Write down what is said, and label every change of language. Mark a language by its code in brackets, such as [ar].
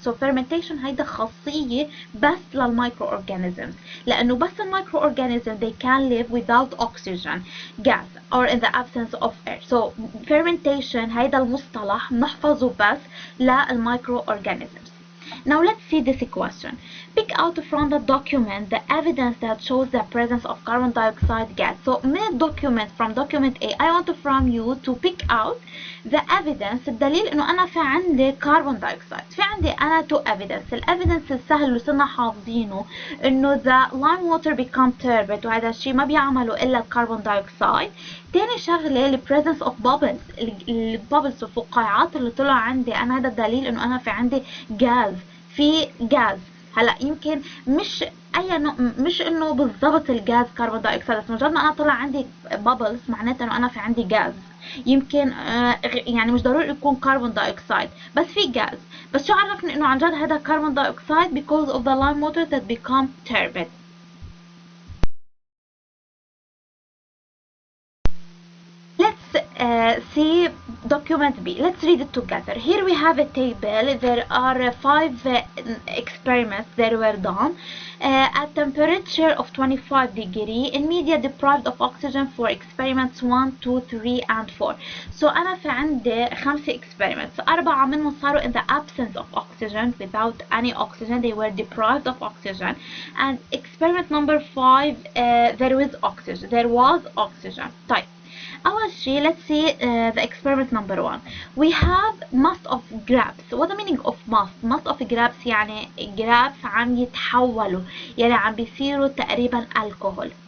[en] so fermentation [ar] هيدا خاصية بس للمايكروorganisms، لأنه بس المايكروorganisms [en] they can live without oxygen gas or in the absence of air. so fermentation [ar] هيدا المصطلح نحفظه بس للمايكروorganisms. [en] Now let's see this equation. Pick out from the document the evidence that shows the presence of carbon dioxide gas. So [ar] من [en] document from document A I want from you to pick out the evidence. [ar] الدليل انه انا في عندي carbon dioxide. في عندي انا [en] two evidence. [ar] evidence السهل اللي صرنا حافظينه انه [en] the lime water become turbid، [ar] وهذا الشيء ما بيعمله الا الكربون دايوكسيد. تاني شغلة ال presence of bubbles، البابلز الفقاعات اللي طلع عندي انا، هذا الدليل انه انا في عندي غاز، في غاز. هلا يمكن مش اي نوع، مش انه بالضبط الغاز كربون دايوكسيد، بس مجرد ما انا طلع عندي بابلز معناته انه انا في عندي غاز. يمكن يعني مش ضروري يكون كربون دايوكسيد، بس في غاز. بس شو عرفني انه عن جد هذا كربون دايوكسيد؟ [en] because of the lime water that become turbid. Let's see document B. Let's read it together. Here we have a table. There are 5 experiments that were done at temperature of 25 degree in media deprived of oxygen for experiments 1, 2, 3 and 4. So [ar] أنا في عندي 5 experiments. [en] 4 [ar] منهم صاروا [en] in the absence of oxygen, without any oxygen. They were deprived of oxygen. And experiment number 5 there was oxygen. [ar] طيب أول شيء [en] let's see the experiment number 1. We have mass of grapes. What the meaning of mass? Mass of grapes [ar] يعني grapes عم يتحولوا، يعني عم بيصيروا تقريبا الكحول.